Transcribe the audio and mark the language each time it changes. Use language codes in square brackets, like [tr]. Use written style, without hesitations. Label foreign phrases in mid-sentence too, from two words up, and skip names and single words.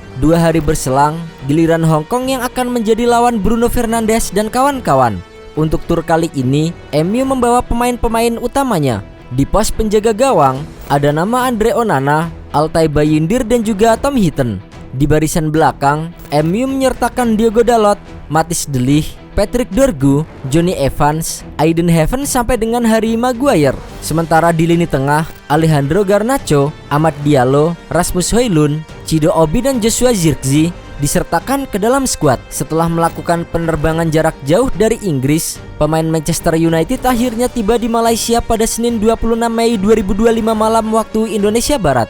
[id] 2 hari berselang, giliran Hong Kong yang akan menjadi lawan Bruno Fernandes dan kawan-kawan. Untuk tur kali ini, MU membawa pemain-pemain utamanya. Di pos penjaga gawang, ada nama Andre Onana, Altay Bayindir dan juga Tom Heaton. Di barisan belakang, MU menyertakan Diogo Dalot, Matthijs de Ligt, Patrick Dorgu, Johnny Evans, Aiden Heaven sampai dengan Harry Maguire. Sementara di lini tengah, Alejandro Garnacho, Amad Diallo, Rasmus Højlund, Chido Obi dan Joshua Zirkzee disertakan ke dalam skuad. Setelah melakukan penerbangan jarak jauh dari Inggris, pemain Manchester United akhirnya tiba di Malaysia pada Senin 26 Mei 2025 malam waktu Indonesia Barat.